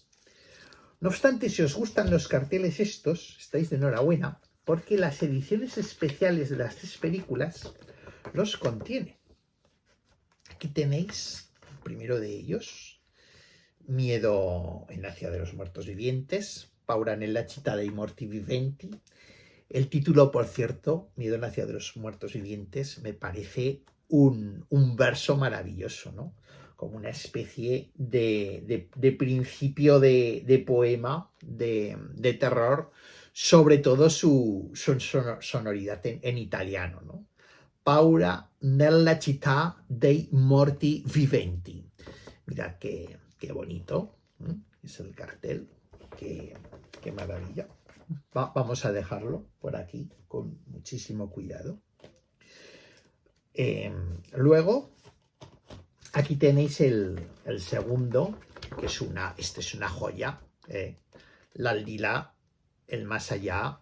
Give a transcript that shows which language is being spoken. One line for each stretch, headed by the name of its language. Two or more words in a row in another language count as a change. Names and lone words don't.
Spanish: No obstante, si os gustan los carteles estos, estáis de enhorabuena, porque las ediciones especiales de las 3 películas los contienen. Aquí tenéis el primero de ellos, Miedo en la ciudad de los muertos vivientes,
Italian: Paura nella città dei morti viventi.
Spanish: El título, por cierto, Miedo en la ciudad de los muertos vivientes, me parece un verso maravilloso, ¿no? Como una especie de principio de poema, de terror, sobre todo su sonoridad en italiano, ¿no?
Italian: Paura nella città dei morti viventi.
Spanish: Mirad qué bonito, ¿eh? Es el cartel, qué maravilla. Vamos a dejarlo por aquí con muchísimo cuidado. Luego, aquí tenéis el segundo, que es una joya, L'Aldilà, el más allá.